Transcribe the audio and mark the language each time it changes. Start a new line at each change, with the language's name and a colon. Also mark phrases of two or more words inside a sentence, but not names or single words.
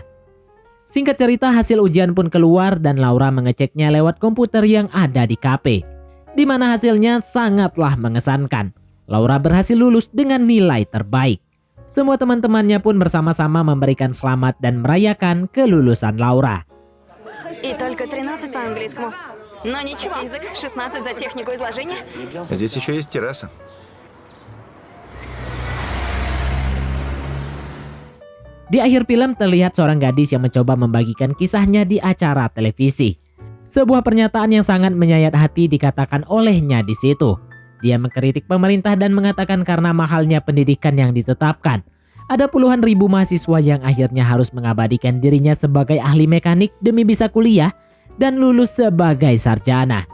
Indonesian: Singkat cerita, hasil ujian pun keluar dan Laura mengeceknya lewat komputer yang ada di kafe, di mana hasilnya sangatlah mengesankan. Laura berhasil lulus dengan nilai terbaik. Semua teman-temannya pun bersama-sama memberikan selamat dan merayakan kelulusan Laura.
Russian: И только 13 по английскому. Но ничего, язык 16 за технику изложения. Здесь еще есть терраса.
Indonesian: Di akhir film terlihat seorang gadis yang mencoba membagikan kisahnya di acara televisi. Sebuah pernyataan yang sangat menyayat hati dikatakan olehnya di situ. Dia mengkritik pemerintah dan mengatakan karena mahalnya pendidikan yang ditetapkan, ada puluhan ribu mahasiswa yang akhirnya harus mengabadikan dirinya sebagai ahli mekanik demi bisa kuliah dan lulus sebagai sarjana.